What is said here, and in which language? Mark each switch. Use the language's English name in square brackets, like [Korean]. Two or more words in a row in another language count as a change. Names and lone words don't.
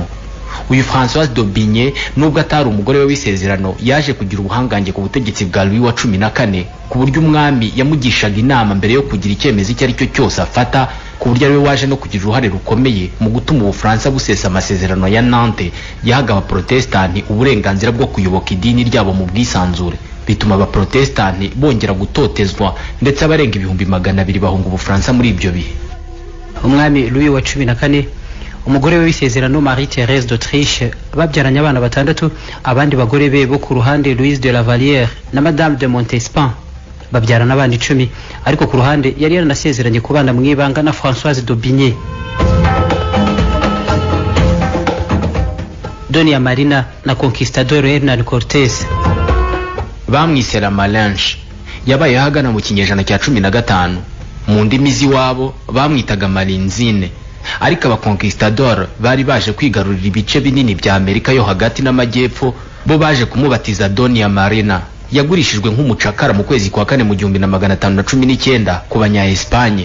[Kinyarwanda] Uyu Françoise d'Aubigné nubwo atari umugore we w'isezerano, yaje kugira ubuhangange ku butegetsi bwa Louis wa 14 ku buryo umwami yamugishaga inama mbere yo kugira icyemezo icyo ari cyo cyose afata, ku buryo ariwe waje no kugira uruhare rukomeye mu gutuma Ubufaransa busesa amasezerano ya Nantes yahaga abaprotestanti uburenganzira bwo kuyoboka idini ryabo mu bwisanzure, bituma abaprotestanti bongera gutotezwa ndetse abarenga 200,000 bahunga Ubufaransa muri ibyo bihe. Umwami Louis wa 14 umugore we w'isezerano Marie Thérèse d'Autriche babyaranye abana 6, abandi bagore be bo ku ruhande Louise de la Vallière na Madame de Montespan babyarana abana 10, ariko ku ruhande yari yaranasezeranye kubana mu ibanga na Françoise d'Aubigné. Doña Marina na Conquistador Hernán Cortés bamwise la Malinche, yabaye hagana mu kinyejana cya 15. Mu ndimi z'iwabo bamwitaga Malinzine, ariko abakonquistador bari baje kwigarurira ibice binini bya Amerika yo hagati n'amajyepfo, bo baje kumubatiza Doña Marina. Yagurishijwe nk'umucakara mu kwezi kwa 4 mu 1519 ku banya Espagne.